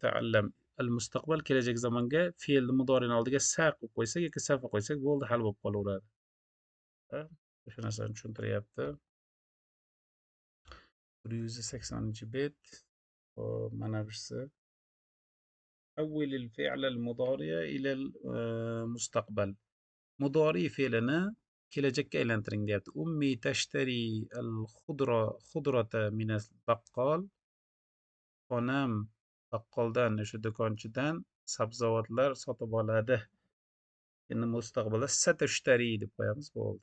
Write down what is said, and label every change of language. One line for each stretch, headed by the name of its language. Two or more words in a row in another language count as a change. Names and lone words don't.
Arabic: تعلم المستقبل,
Uzbek: kelajak zamonga fe'lni mudorining oldiga sa qo'yib qo'ysak yoki safa qo'ysak bo'ldi, hal bo'lib qolaveradi. O'sha narsani tushuntiryapti. 180-bet. Hop, mana birisi.
Arabic: حوّل الفعل المضارع إلى المستقبل.
Uzbek: Mudori fe'lini kelajakka aylantiring deyapti.
Arabic: أمي تشتري الخضرة من البقال.
Uzbek: Onam baqqoldan, o'sha do'konchidan sabzavotlar sotib oladi. Endi mustaqbalda satashtari deb qo'yamiz, bo'ldi.